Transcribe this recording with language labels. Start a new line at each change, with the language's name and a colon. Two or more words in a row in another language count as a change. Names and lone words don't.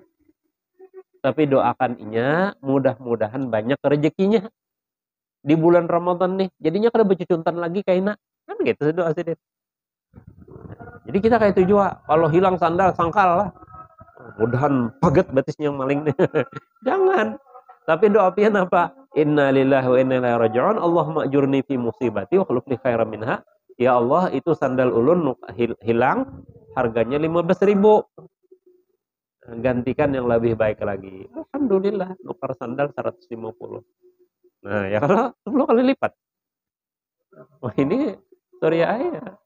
Banjar: Tapi doakan inya, mudah-mudahan banyak rezekinya di bulan Ramadan nih. Jadinya kada becuntan lagi kaina. Kan gitu doa Sidin. Jadi kita kayak itu juga. Kalau hilang sandal, sangkal lah. Mudahan paget batisnya yang maling nih. Jangan. Tapi doa pian apa?
Arabic: إنا لله وإنا إليه راجعون اللهم أجرني في مصيبتي واخلف لي خيرا منها.
Banjar: Ya Allah, itu sandal ulun hilang, harganya 15.000. Gantikan yang lebih baik lagi. Alhamdulillah, nukar sandal 150. Nah, ya kalau 10 kali lipat. Wah, ini sorry ya.